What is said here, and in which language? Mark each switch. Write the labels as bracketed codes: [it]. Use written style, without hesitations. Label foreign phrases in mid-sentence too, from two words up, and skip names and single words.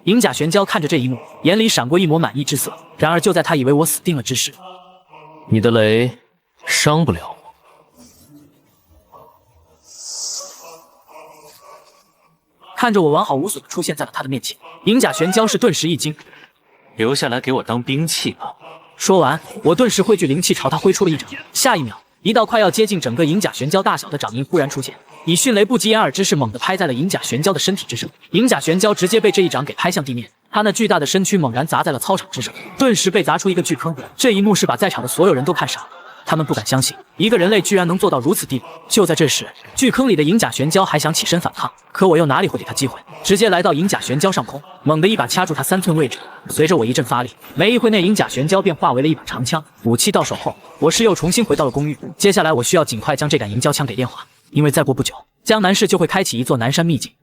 [zh] 銀甲玄交看着这一幕，眼裡閃過一抹滿意之色。然而就在他以為我死定了之時，你的雷傷不了我。看着我完好无损地出現在了他的面前，银甲玄交是頓時一驚，留下來給我當兵器吧。說完，我頓時匯聚靈氣朝他揮出了一掌。下一秒，一道快要接近整個銀甲玄交大小的掌印忽然出現，以迅雷不及掩耳之勢猛地拍在了银甲玄交的身體之上。銀甲玄交直接被這一掌給拍向地面，他那巨大的身軀猛然砸在了操場之上，頓時被砸出一個巨坑。這一幕是把在場的所有人都看傻了。他們不敢相信，一個人類居然能做到如此地步。就在這時，巨坑裡的銀甲玄交還想起身反抗，可我又哪裡會給他機會，直接來到銀甲玄交上空，猛地一把掐住他3寸位置。隨着我一陣發力，沒一會內銀甲玄交便化為了一把長槍。武器到手後，我是又重新回到了公寓。接下來我需要盡快將這杆銀膠槍給煉化，因為再過不久，江南市就會開啟一座南山秘境。